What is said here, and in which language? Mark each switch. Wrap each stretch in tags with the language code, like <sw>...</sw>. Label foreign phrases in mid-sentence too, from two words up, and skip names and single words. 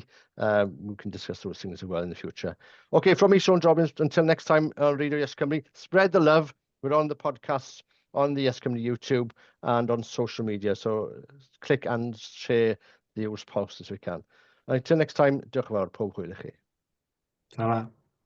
<en>We can discuss those things as well in the future. Okay, from me, Sean Jobbins, until next time on Radio Yes Cymru, spread the love. We're on the podcasts, on the Yes Cymru YouTube, and on social media. So click and share the posts as we can. Until next time,</en> <cy>diolch yn fawr, pob hwyl i chi.</cy> <en>Ta-ra.</en>